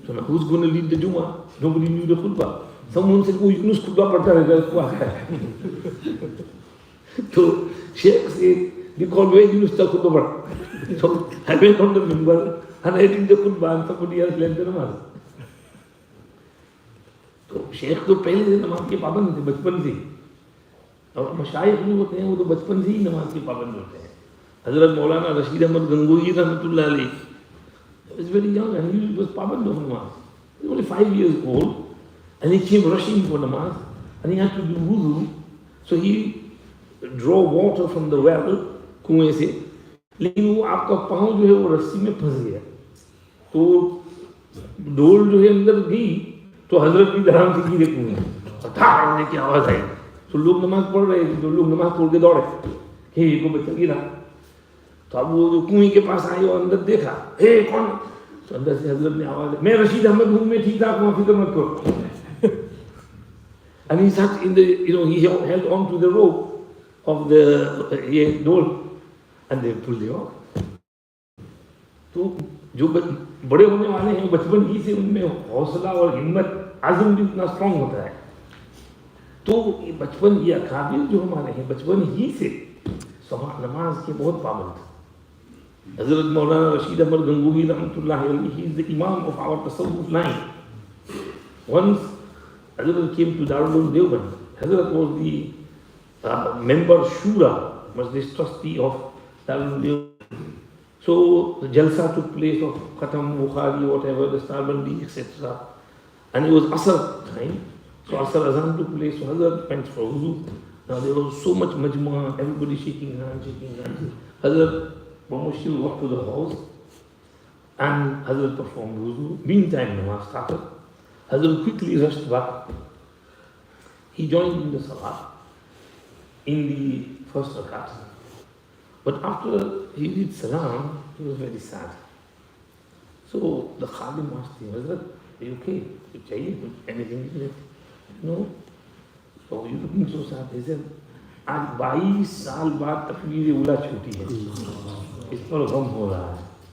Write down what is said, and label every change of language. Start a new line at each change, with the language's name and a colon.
English: So now who's going to lead the Jummah? Nobody knew the khutbah. Someone said, oh, Yunus khutbah
Hindi: padta rahega, usko aata hai.
English: So Sheikh said, they called where Yunus ta khutbah padta. So I went on the minbar and I did the khutbah and somebody else led the namaz.
Hindi: तो शेख तो पहले से नमाज के पाबंद थे बचपन से, और मशाइख जो होते हैं वो तो बचपन से ही नमाज के पाबंद होते हैं.
English: हजरत मौलाना रशीद अहमद गंगोही रहमतुल्लाह अलैह was very young and he was paband of namaz. He was only 5 years old and he came rushing for namaz and he had to do wudu. So he draw water from the well
Hindi: कुएं से, लेकिन वो आपका पाँव जो है वो रस्सी में फंस गया. तो डोल जो है अंदर गई तो हजरत भी धराम से गिरे कुएं में, धारने की आवाज आई. तो लोग नमाज पढ़ रहे थे, तो लोग नमाज छोड़ के दौड़े कि ये को बच्चा गिरा. तो अब वो जो कुएं के पास आए और अंदर देखा, हे कौन? तो अंदर से हजरत ने आवाज दी, मैं रशीद अहमद हूँ, मैं ठीक ठाक हूँ, फिक्र मत करो.
English: And he sat in the, he held on to the rope of the door and they pulled it off.
Hindi: तो जो बड़े होने वाले हैं बचपन ही से उनमें हौसला और हिम्मत आज़म भी इतना स्ट्रांग होता है. तो बचपन ये अकाबिर जो हमारे हैं बचपन ही से नमाज के बहुत पाबंद.
English: हजरत मौलाना रशीद अहमद गंगोही रहमतुल्लाह अलैह, he is the imam of our Tasawwuf line. Once Hazrat came to Darul Uloom Deoband. Hazrat was the member Shura, was this trustee of Darul Uloom Deoband. So the Jalsa took place of Khatam, Bukhari, whatever, the Starbandi, etc. And it was Asr time. So Asr Azan took place, so Hazrat went for wudu. Now there was so much majma, everybody shaking hands. Hazrat Mahmoodia walked to the house and Hazrat performed wudu. Meantime, namaz started. Hazrat quickly rushed back. He joined in the salah in the first rakat. But after he did salam, he was very sad. So the Khadim asked him, Hazrat, are you okay? Anything? No. So you looking so sad.
Hindi: He said, आज 22 साल बाद तकबीर उला छूटी है, इस पर गम हो रहा है.